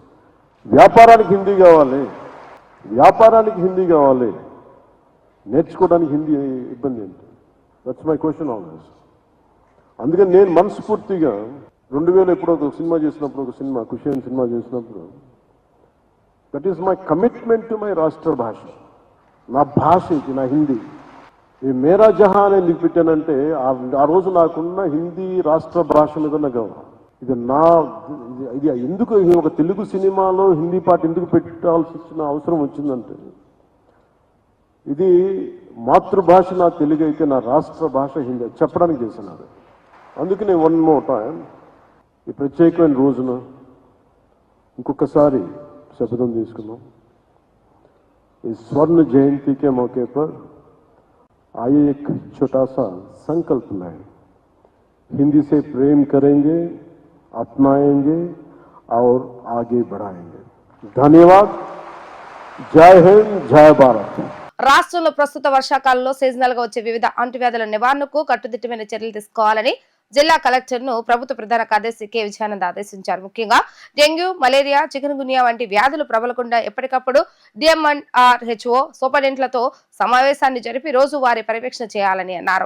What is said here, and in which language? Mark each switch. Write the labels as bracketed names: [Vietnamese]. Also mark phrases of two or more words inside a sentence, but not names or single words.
[Telugu] వ్యాపారానికి హిందీ కావాలి, నేర్చుకోవడానికి హిందీ ఇబ్బంది ఏంటి? [English] That's my question always. [Telugu] అందుకని నేను మనస్ఫూర్తిగా 2000 ఎప్పుడో ఒక సినిమా చేసినప్పుడు, కుషియన్ సినిమా చేసినప్పుడు, [English] That is my commitment to my [Telugu] రాష్ట్ర భాష. నా భాష ఇది, నా హిందీ. ఈ మేరా జహా అని ఎందుకు పెట్టానంటే ఆ రోజు నాకున్న హిందీ రాష్ట్ర భాష మీద నా గౌరవం. ఇది ఎందుకు ఒక తెలుగు సినిమాలో హిందీ పాట ఎందుకు పెట్టాల్సి వచ్చిన అవసరం వచ్చిందంటే, ఇది మాతృభాష నా తెలుగు అయితే నా రాష్ట్ర భాష హిందీ చెప్పడానికి చేసినారు. అందుకనే [English] one more time [Telugu] ఈ ప్రత్యేకమైన రోజున ఇంకొకసారి శపథం తీసుకున్నాం. [Hindi] ఈ स्वर्ण जयंती के मौके पर आइए एक छोटा सा संकल्प लें हिंदी से प्रेम करेंगे, अपनाएंगे और आगे बढ़ाएंगे। धन्यवाद। जय हिंद, जय भारत। [Telugu] రాష్ట్రంలో ప్రస్తుత వర్షాకాలంలో సీజనల్ గా వచ్చే వివిధ అంటువ్యాధుల నివారణకు కట్టుదిట్టమైన చర్యలు తీసుకోవాలని జిల్లా కలెక్టర్ ను ప్రభుత్వ ప్రధాన కార్యదర్శి కె విజయానంద్ ఆదేశించారు. ముఖ్యంగా డెంగ్యూ, మలేరియా, చికెన్ గున్యా వంటి వ్యాధులు ప్రబలకుండా ఎప్పటికప్పుడు DMNRHO సూపరింటెండెంట్లతో సమావేశాన్ని జరిపి రోజువారీ పర్యవేక్షణ చేయాలని అన్నారు.